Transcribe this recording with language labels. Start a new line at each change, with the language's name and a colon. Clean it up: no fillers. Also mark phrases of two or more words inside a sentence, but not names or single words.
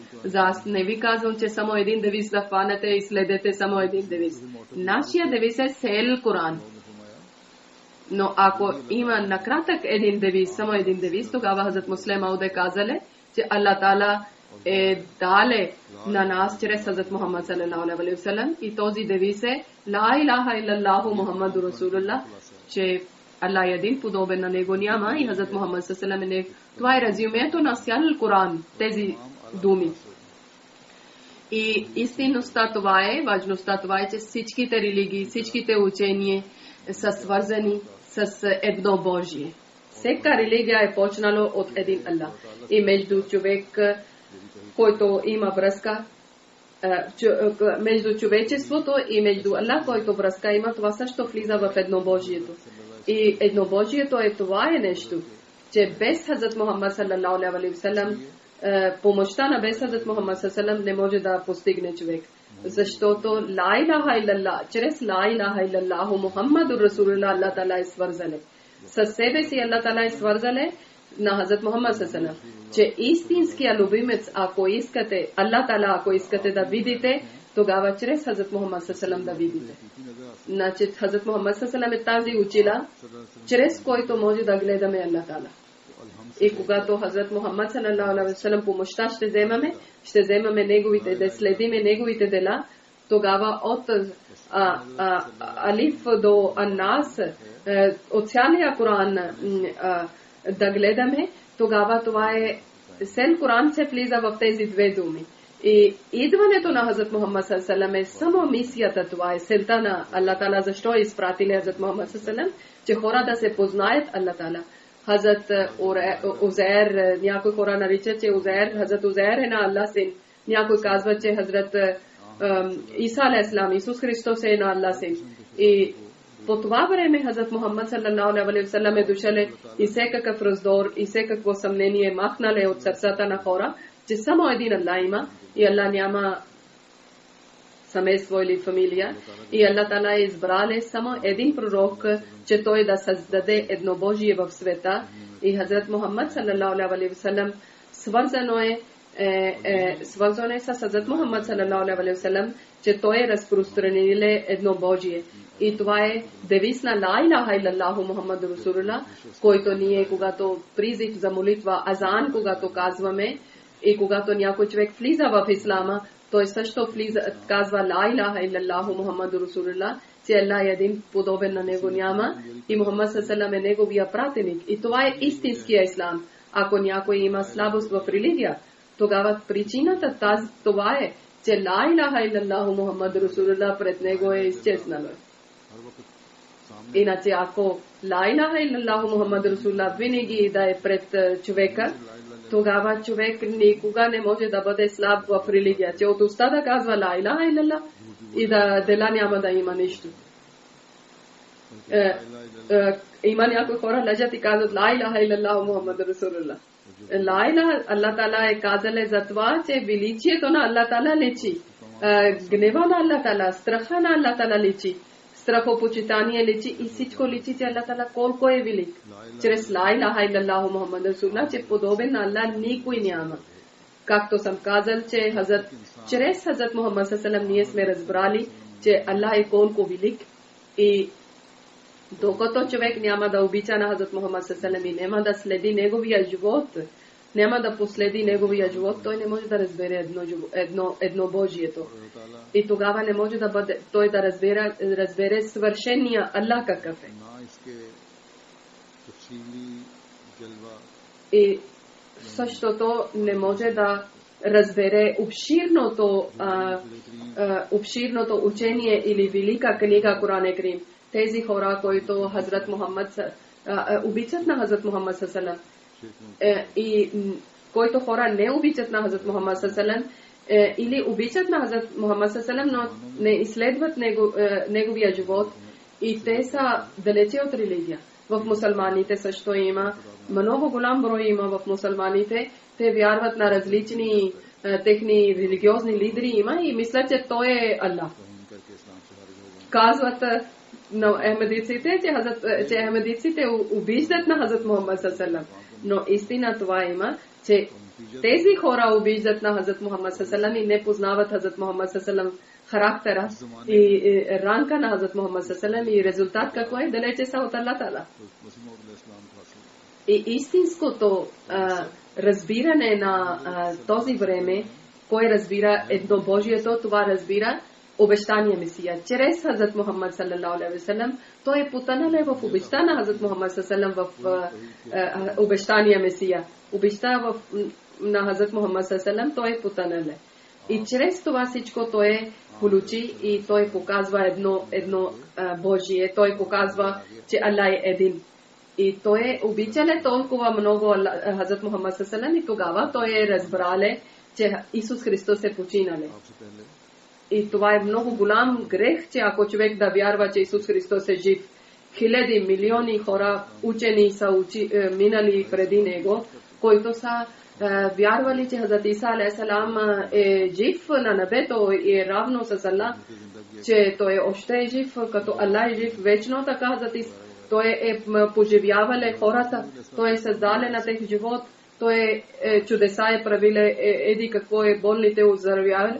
Bulgarian: За аз не ви казвам, че само един девиз да хванете и следете само един девиз. Нашия девиз е цел Коран. Но ако има накратък един девиз, само един девиз, тогава Хазрат Муслим Мауд е казале, че
Arabic: الله تعالى
Bulgarian: е дале на нас чрез Хазрат Мухаммад
Arabic: صلى الله عليه وسلم
Bulgarian: и този девиз е
Arabic: لا إله إلا الله محمد رسول الله,
Bulgarian: че Аллах е един, подобен на него няма и Хазрат Мухаммад
Arabic: صلى الله عليه وسلم.
Bulgarian: Това е резюмето на цял Коран, тези думи. И истинността това е, важността това е, че всичките религии, всичките учения са свързани с едно Божие. Всяка религия е почнала от един Аллах. И между човек, който има връзка, между човечеството и между Аллах, който връзка има, това също влиза в еднобожието. И еднобожието е това е нещо, че без Хазрат Мухаммад
Arabic: صلى الله عليه وسلم,
Bulgarian: помощта на без Хазрат Мухаммад
Arabic: صلى الله عليه وسلم
Bulgarian: не може да постигне човек. Защото
Arabic: لا إله إلا الله,
Bulgarian: чрез
Arabic: لا إله إلا الله محمد رسول الله, الله تعالى
Bulgarian: е свързале. Със себе си
Arabic: الله تعالى
Bulgarian: е свързале на Хазрат Мухаммад
Arabic: صلى الله عليه وسلم,
Bulgarian: че истинския любимец, ако искате,
Arabic: الله تعالى,
Bulgarian: ако искате да видите, тогава чрез Хазрат Мухаммад
Arabic: صلى الله عليه وسلم
Bulgarian: да видите. Значи Хазрат Мухаммад
Arabic: صلى الله عليه وسلم
Bulgarian: е тази учила, чрез който може да гледаме
Arabic: الله تعالى.
Bulgarian: И когато Хазрат Мухаммад
Arabic: صلى الله عليه وسلم
Bulgarian: помощта ще вземаме неговите, да следиме неговите дела, тогава от Алиф до Аннас, от цялия Коран да гледаме, тогава това е цел Коран се влиза в тези две думи. И идването на Хазрат Мухаммад
Arabic: صلى الله عليه وسلم
Bulgarian: е само мисията, това е целта на
Arabic: الله تعالى,
Bulgarian: защо е изпратили Хазрат Мухаммад
Arabic: صلى الله عليه وسلم,
Bulgarian: че хора да се познаят
Arabic: الله تعالى.
Bulgarian: Хазрат Узейр, някой хора наричат, че Хазрат Узейр е на Аллах син. Някой казва, че Хазрат Иса
Arabic: عليه السلام,
Bulgarian: Исус Христос е на Аллах син. И по това време Хазрат Мухаммад
Arabic: صلى الله عليه وسلم
Bulgarian: е дошъл и всекакъв раздор и всекакво съмнение махнале от сърцата на хора, че само един Аллах има и Аллах няма семейство или фамилия. И
Arabic: الله تعالى
Bulgarian: е избрал само един пророк, че той да създаде еднобожие в света. И Хазрат Мухаммад
Arabic: صلى الله عليه وسلم
Bulgarian: свързано е с Хазрат Мухаммад
Arabic: صلى الله عليه وسلم,
Bulgarian: че той е разпространил еднобожие. И това е девиз на
Arabic: لا إله إلا الله محمد رسول الله,
Bulgarian: който ние, когато призив за молитва, азан, когато казваме, и когато някой човек влиза в ислама, той също казва
Arabic: لا إله إلا الله محمد رسول الله,
Bulgarian: че Аллах е един подобен на него няма и Мухаммад
Arabic: صلى الله عليه وسلم
Bulgarian: е неговия пратеник. И това е истинския ислам. Ако някой има слабост в религия, тогава причината това е, че
Arabic: لا إله إلا الله محمد رسول الله
Bulgarian: пред него е изчезнало. Иначе ако
Arabic: لا إله إلا الله محمد رسول الله
Bulgarian: винаги да е пред човека, тогава човек никога не може да бъде слаб в религия. Че от уста да казва
Arabic: لا إله إلا الله
Bulgarian: и да дела няма да има нищо. Има някои хора лежат и казват
Arabic: لا إله إلا الله محمد رسول الله. لا إله, الله تعالى
Bulgarian: е казал за това, че величието на
Arabic: الله تعالى
Bulgarian: личи. Гнева на
Arabic: الله تعالى,
Bulgarian: страха на
Arabic: الله تعالى
Bulgarian: личи. Страхопочитание личи и всичко личи, че
Arabic: الله تعالى
Bulgarian: колко е велик. Чрез
Arabic: لا إله إلا الله محمد رسول الله,
Bulgarian: че подобен на Аллах никой няма. Както съм казал, че чрез Хазрат Мухаммад
Arabic: صلى الله عليه وسلم
Bulgarian: ние сме разбрали, че Аллах е колко велик и докато човек няма да обича на Хазрат Мухаммад
Arabic: صلى الله عليه وسلم
Bulgarian: и няма да следи неговия живот, няма да последи неговия живот, той не може да разбере еднобожието. И тогава не може да бъде, той да разбере свършения Аллах какъв е. И същото не може да разбере обширното учение или велика книга Коран Карим. Тези хора, които Хазрат Мухаммад обичат на Хазрат Мухаммад
Arabic: صلى الله عليه وسلم
Bulgarian: и които хора не обичат на Хазрат Мухаммад
Arabic: صلى الله عليه وسلم
Bulgarian: или обичат на Хазрат Мухаммад
Arabic: صلى الله عليه وسلم,
Bulgarian: но не изследват неговия живот и те са далече от религия. В мусулманите също има много голям брой има в мусулманите. Те вярват на различни техни религиозни лидери има и мислят, че той е Аллах. Казват на ахмедиците, че ахмедиците обиждат на Хазрат Мухаммад
Arabic: صلى الله عليه وسلم.
Bulgarian: Но истина това има, че тези хора обиждат на Хазрат Мухаммад
Arabic: صلى الله عليه وسلم
Bulgarian: и не познават Хазрат Мухаммад
Arabic: صلى الله عليه وسلم
Bulgarian: характера и ранка на Хазрат Мухаммад
Arabic: صلى الله عليه وسلم
Bulgarian: и резултат какво е, далече са от
Arabic: الله تعالى.
Bulgarian: И истинското разбиране на този време, кой разбира еднобожието, това разбира обещания Месия. Чрез Хазрат Мухаммад
Arabic: صلى الله عليه وسلم,
Bulgarian: той е потънал в обеща на Хазрат Мухаммад
Arabic: صلى الله عليه وسلم
Bulgarian: в обещания Месия. Обеща на Хазрат Мухаммад
Arabic: صلى الله عليه وسلم,
Bulgarian: той е потънал. И чрез това всичко той е получи и той показва едно Божие. Той показва, че Аллах е един. И той е обичал толкова много Хазрат Мухаммад
Arabic: صلى الله عليه وسلم
Bulgarian: и тогава той е разбрале, че Исус Христос е починале. И това е много голям грех, че ако човек да вярва, че Исус Христос е жив. Хиляди, милиони хора, учени са минали преди него, които са вярвали, че Хазрат Иса
Arabic: عليه السلام
Bulgarian: е жив на небето и е равно с Аллах, че той още е жив, като Аллах е жив вечно, така Хазрат Иса. Той е поживявал хората, той е създален на тех живот, той е чудеса е правиле, еди какво е болните оздравявали.